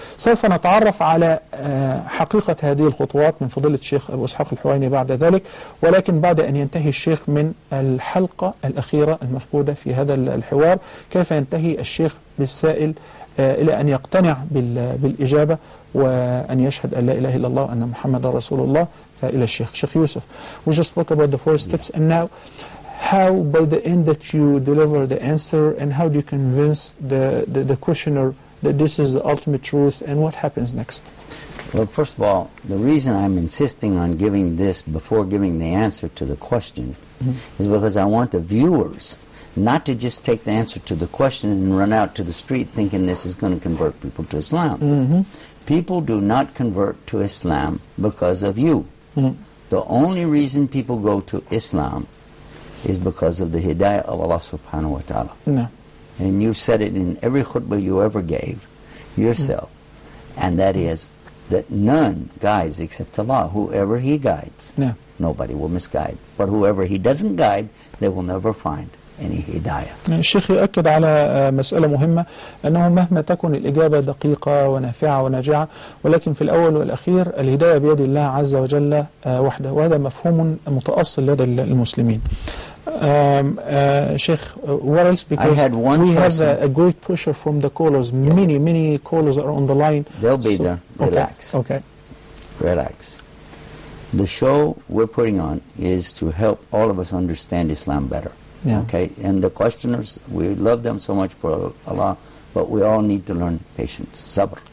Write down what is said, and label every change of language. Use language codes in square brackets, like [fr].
[ar] سوف نتعرف على حقيقة هذه الخطوات من فضيلة الشيخ أبو اسحاق الحوينى بعد ذلك، ولكن بعد أن ينتهي الشيخ من الحلقة الأخيرة المفقودة في هذا الحوار، كيف ينتهي الشيخ بالسائل إلى أن يقتنع بالإجابة وأن يشهد أن لا إله إلا الله وأن محمد رسول الله. فإلى الشيخ يوسف. [en] We just spoke about the 4 steps, and now how by the end that you deliver the answer, and how do you convince the questioner that this is the ultimate truth, and what happens next? Well, first of all, the reason I'm insisting on giving this before giving the answer to the question is because I want the viewers not to just take the answer to the question and run out to the street thinking this is going to convert people to Islam. People do not convert to Islam because of you. The only reason people go to Islam is because of the hidayah of Allah subhanahu wa ta'ala. No. And you said it in every khutbah you ever gave yourself, and that is that none guides except Allah. Whoever He guides, nobody will misguide. But whoever He doesn't guide, they will never find any hidayah. [ar] الشيخ يؤكد على مسألة مهمة، أنه مهما تكن الإجابة دقيقة ونافعة وناجعة، ولكن في الأول والأخير الهداية بيد الله عز وجل وحده، وهذا مفهوم متأصل لدى المسلمين. [en] Sheikh, what else? Because we have a great pressure from the callers. Many callers are on the line. They'll be there. Relax. Okay. Relax. The show we're putting on is to help all of us understand Islam better. Okay, and the questioners, we love them so much for Allah, but we all need to learn patience, sabr.